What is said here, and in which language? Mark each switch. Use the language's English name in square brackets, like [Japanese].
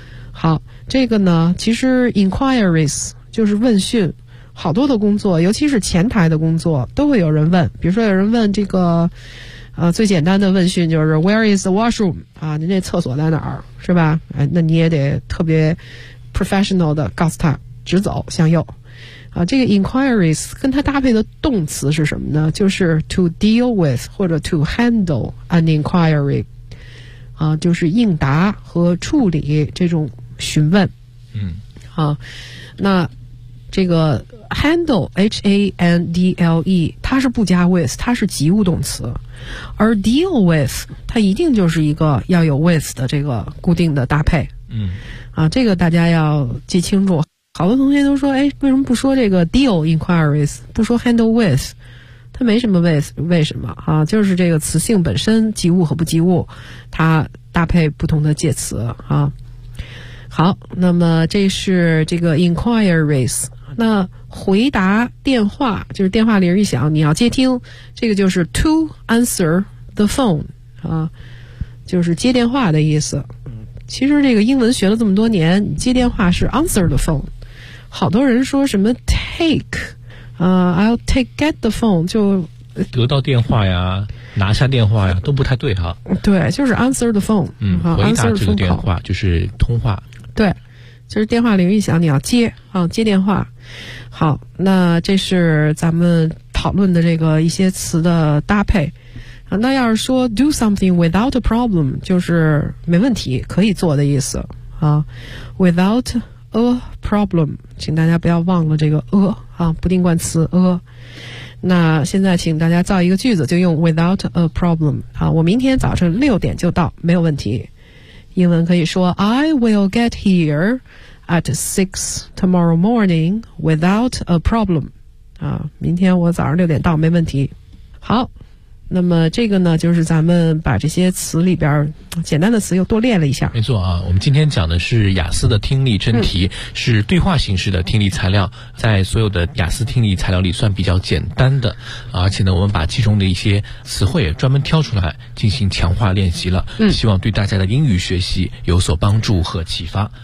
[Chinese] 好，这个呢，其实 inquiries。就是问讯，好多的工作，尤其是前台的工作，都会有人问。比如说，有人问这个，最简单的问讯就是 [English] "Where is the washroom？" [Chinese] 啊，您这厕所在哪儿，是吧？哎，那你也得特别 professional 的告诉他，直走向右。啊，这个 inquiries 跟它搭配的动词是什么呢？就是 to deal with 或者 [English] to handle an inquiry。 [Chinese] 啊，就是应答和处理这种询问。啊。那这个 handle H-A-N-D-L-E 它是不加 with， 它是及物动词，而 deal with 它一定就是一个要有 with 的这个固定的搭配。啊，这个大家要记清楚。好多同学都说，哎，为什么不说这个 deal inquiries， 不说 handle with， 它没什么 with， 为什么啊？就是这个词性本身及物和不及物它搭配不同的介词啊。好，那么这是这个 inquiries。那回答电话，就是电话铃一响你要接听，这个就是 [English] to answer the phone [Chinese] 啊，就是接电话的意思。其实这个英文学了这么多年，接电话是 answer the phone。好多人说什么 [English] take I'll take get the phone， [Chinese] 就得到电话呀，拿下电话呀，都不太对哈。对，就是 answer the phone。回答这个电话就是通话。对，就是电话铃一响你要接啊，接电话。好，那这是咱们讨论的这个一些词的搭配啊。那要是说 [English] do something without a problem， [Chinese] 就是没问题可以做的意思啊。 without a problem， 请大家不要忘了这个 a 不定冠词 a。那现在请大家造一个句子，就用 without a problem 啊。我明天早晨6点就到，没有问题。英文可以说 [English] I will get here at 6 tomorrow morning without a problem。 [Chinese] 明天我早上6点到没问题。好，那么这个呢，就是咱们把这些词里边简单的词又多练了一下。没错啊，我们今天讲的是雅思的听力真题，是对话形式的听力材料，在所有的雅思听力材料里算比较简单的，而且呢，我们把其中的一些词汇专门挑出来进行强化练习了，希望对大家的英语学习有所帮助和启发。